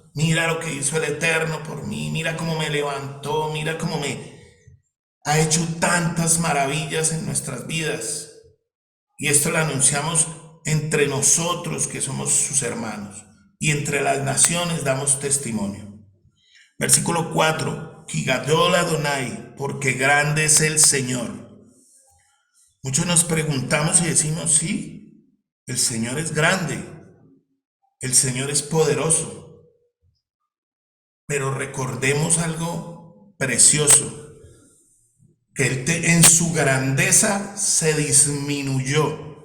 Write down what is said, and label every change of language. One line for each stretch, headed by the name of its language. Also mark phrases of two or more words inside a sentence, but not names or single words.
Spanish: Mira lo que hizo el Eterno por mí, mira cómo me levantó, mira cómo me ha hecho tantas maravillas en nuestras vidas. Y esto lo anunciamos entre nosotros que somos sus hermanos. Y entre las naciones damos testimonio. Versículo 4.
Hebrew: כי גדול אדני,
Spanish: porque grande es el Señor. Muchos nos preguntamos y decimos, sí, el Señor es grande, el Señor es poderoso. Pero recordemos algo precioso, que Él en su grandeza se disminuyó.